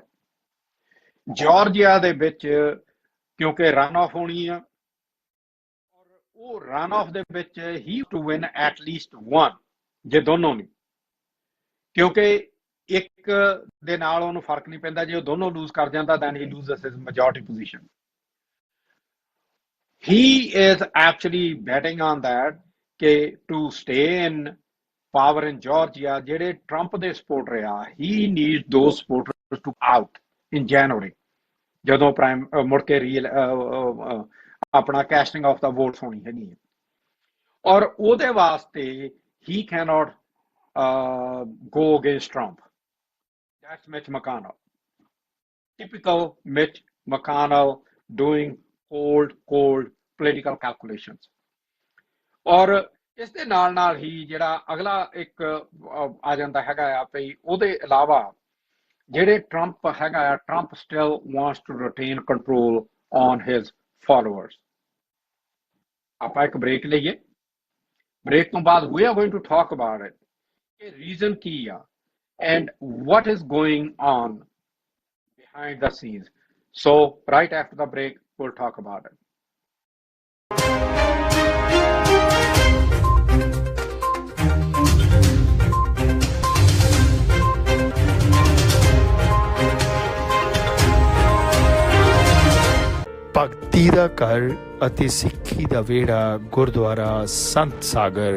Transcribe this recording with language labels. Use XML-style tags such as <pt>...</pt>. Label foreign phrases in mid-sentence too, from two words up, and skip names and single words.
<pa>ਜਾਰਜੀਆ ਦੇ ਵਿੱਚ ਕਿਉਂਕਿ</pa> <en>run off</en> <pa>ਹੋਣੀ ਆ, ਔਰ ਉਹ</pa> <en>run off</en> <pa>ਦੇ ਵਿੱਚ ਹੀ</pa> <en>to win at least 1,</en> <pa>ਜੇ ਦੋਨੋਂ ਨਹੀਂ, ਕਿਉਂਕਿ ਇੱਕ ਦੇ ਨਾਲ ਉਹਨੂੰ ਫਰਕ ਨਹੀਂ ਪੈਂਦਾ, ਜੇ ਉਹ ਦੋਨੋਂ ਲੂਜ਼ ਕਰ ਜਾਂਦਾ</pa> <en>then he loses his majority position. He is actually betting on that ਕਿ to stay in power in Georgia,</en> <pa>ਜਿਹੜੇ ਟਰੰਪ ਦੇ ਸਪੋਰਟਰ ਆ,</pa> <en>he needs those supporters to out in January,</en> <pa>ਜਦੋਂ ਮੁੜ ਕੇ ਆਪਣਾ</pa> <en>casting of the votes</en> <pa>ਹੋਣੀ ਹੈਗੀ ਹੈ। ਔਰ ਉਹਦੇ ਵਾਸਤੇ</pa> <en>he cannot go against Trump. That's Mitch McConnell. Typical Mitch McConnell doing cold political calculations.</en> <pa>ਔਰ ਇਸ ਦੇ ਨਾਲ ਹੀ ਜਿਹੜਾ ਅਗਲਾ ਇੱਕ ਆ ਜਾਂਦਾ ਹੈਗਾ ਆ ਵੀ ਉਹਦੇ ਇਲਾਵਾ ਜਿਹੜੇ ਟਰੰਪ ਹੈਗਾ ਆ, ਟਰੰਪ</pa> <en>still wants to retain control on his followers.</en> <pa>ਆਪਾਂ ਇੱਕ ਬ੍ਰੇਕ ਲਈਏ, ਬ੍ਰੇਕ ਤੋਂ ਬਾਅਦ</pa> <en>we are going to talk about it</en> <pa>ਕਿ ਰੀਜ਼ਨ ਕੀ ਆ</pa> <en>and what is going on behind the scenes. So right after the break we'll talk about it.</en> <pa>ਭਗਤੀ ਦਾ ਘਰ ਅਤੇ ਸਿੱਖੀ ਦਾ ਵਿਹੜਾ ਗੁਰਦੁਆਰਾ ਸੰਤ ਸਾਗਰ,</pa>